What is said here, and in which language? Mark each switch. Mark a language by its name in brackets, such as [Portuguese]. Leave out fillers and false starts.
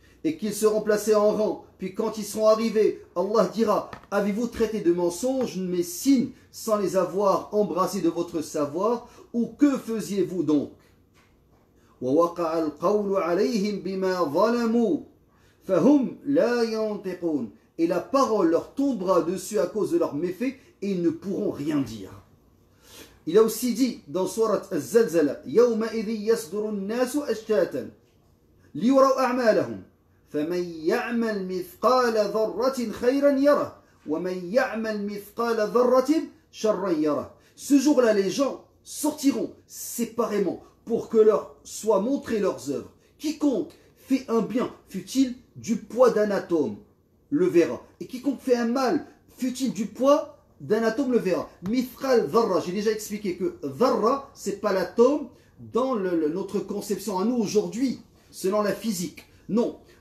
[French] Et qu'ils seront placés en rang. Puis quand ils seront arrivés, Allah dira avez-vous traité de mensonges mes signes sans les avoir embrassés de votre savoir, ou que faisiez-vous donc? [Arabic] وَوَقَعَ الْقَوْلُ عَلَيْهِمْ بِمَا ظَلَمُوا فَهُمْ لَا يَنْطِقُونَ. [French] Et la parole leur tombera dessus à cause de leurs méfaits et ils ne pourront rien dire. Il a aussi dit dans Surat Az-Zalzala [Arabic] يَوْمَئِذٍ يَصْدُرُ النَّاسُ أَشْتَاتًا لِيُرَوْا أَعْمَالَهُمْ فمن يعمل مثقال ذرة خيرا يره ومن يعمل مثقال ذرة شرا يره. [French] Ce jour-là, les gens sortiront séparément pour que leur soient montrées leurs œuvres. Quiconque fait un bien, fût-il du poids d'un atome, le verra. Et quiconque fait un mal, fût-il du poids d'un atome, le verra. Mithqal dharra, j'ai déjà expliqué que dharra, c'est pas l'atome dans notre conception à nous aujourd'hui, selon la physique. Non.